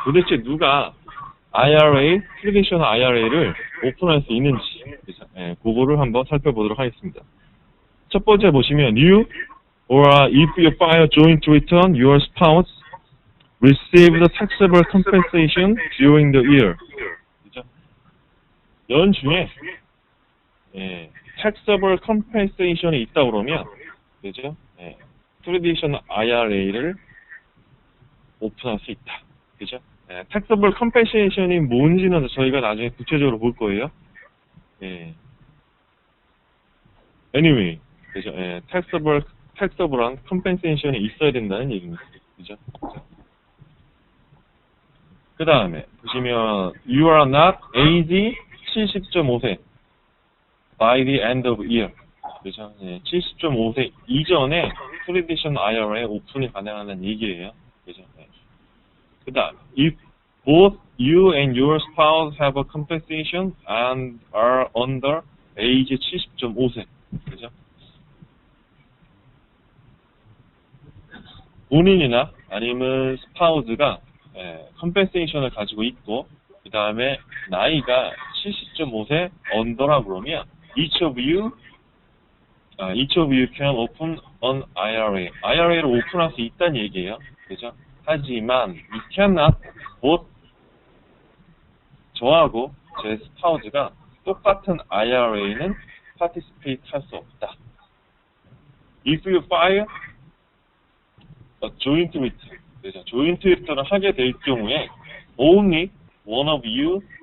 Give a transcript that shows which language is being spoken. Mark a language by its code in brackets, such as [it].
[ko] 도대체 누가 IRA, traditional IRA를 오픈할 수 있는지 그죠? 그거를 한번 살펴보도록 하겠습니다. 첫 번째 보시면 [en] you or if you file joint return, your spouse receive the taxable compensation during the year. [ko] 그죠? 연중에 taxable compensation이 있다 그러면 그죠? traditional IRA를 오픈할 수 있다. 그죠? taxable compensation이 뭔지는 저희가 나중에 구체적으로 볼 거예요. anyway, 그죠? taxable한 compensation이 있어야 된다는 얘기입니다. 그죠? 그 다음에 보시면 [en] you are not age 70.5세 by the end of year. [ko] 그죠? 70.5세 이전에 traditional IRA 오픈이 가능하다는 얘기예요. 그죠? 그 다음 [en] if both you and your spouse have a compensation and are under age 70.5세. [ko] 그죠? 본인이나 아니면 스파우즈가 컴펜세이션을 가지고 있고 그 다음에 나이가 70.5세 언더라 그러면 [en] each of you can open an IRA. [ko] IRA를 오픈할 수 있다는 얘기예요. 그죠? 하지만 [en] you cannot both [ko] 저하고 제 스파우즈가 똑같은 IRA는 participate 할 수 없다. [en] If you file joint return, [ko] 그죠? joint return을 하게 될 경우에 [en] only one of you